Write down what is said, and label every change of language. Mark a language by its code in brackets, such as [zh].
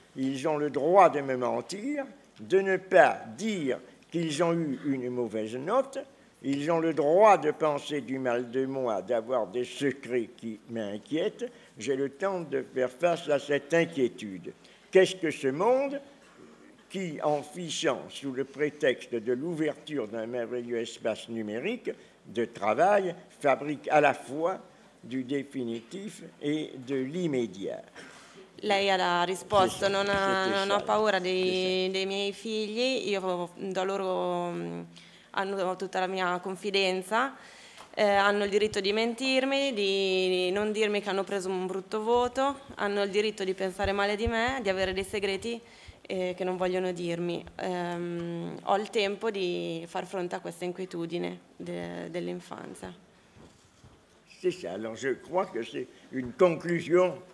[fr] Ils ont le droit de me mentir, de ne pas dire qu'ils ont eu une mauvaise note, ils ont le droit de penser du mal de moi, d'avoir des secrets qui m'inquiètent, j'ai le temps de faire face à cette inquiétude. Qu'est-ce que ce monde qui, en fichant sous le prétexte de l'ouverture d'un merveilleux espace numérique de travail, fabrique à la fois du définitif et de l'immédiat? [it] Lei ha risposto, non ho paura dei miei figli, io do loro, hanno tutta la mia confidenza, hanno il diritto di mentirmi, di non dirmi che hanno preso un brutto voto, hanno il diritto di pensare male di me, di avere dei segreti che non vogliono dirmi. Ho il tempo di far fronte a questa inquietudine dell'infanzia. [fr] C'est ça, alors je crois que c'est une conclusion.